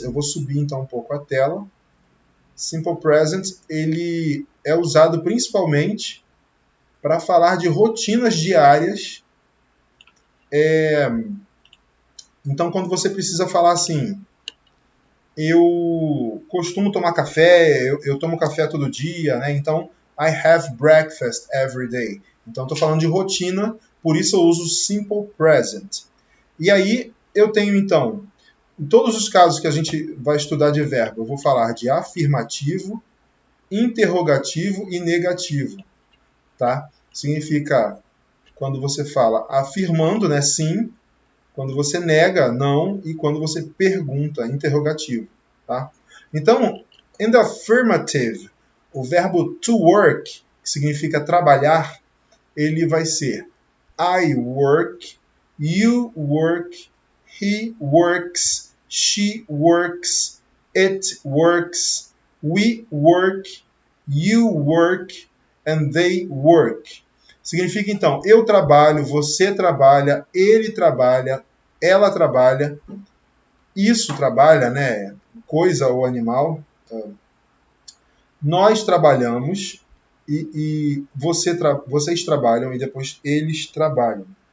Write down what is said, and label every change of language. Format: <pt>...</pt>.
<pt>Eu vou subir então um pouco a tela. Simple Present, ele é usado principalmente para falar de rotinas diárias. Então, quando você precisa falar assim, eu costumo tomar café, eu tomo café todo dia, né?</pt> <en>Então, I have breakfast every day.</en> <pt>Então, estou falando de rotina, por isso eu uso Simple Present. E aí, eu tenho, então, em todos os casos que a gente vai estudar de verbo, eu vou falar de afirmativo, interrogativo e negativo, tá? Significa quando você fala afirmando, né, sim, quando você nega, não, e quando você pergunta, interrogativo, tá?</pt> <en>Então, in the affirmative, o verbo to work,</en> <pt>que significa trabalhar, ele vai ser</pt> <en>I work, you work, he works, she works, it works, we work, you work, and they work.</en> <pt>Significa, então, eu trabalho, você trabalha, ele trabalha, ela trabalha, isso trabalha, né? Coisa ou animal. Nós trabalhamos e vocês trabalham e depois eles trabalham.</pt>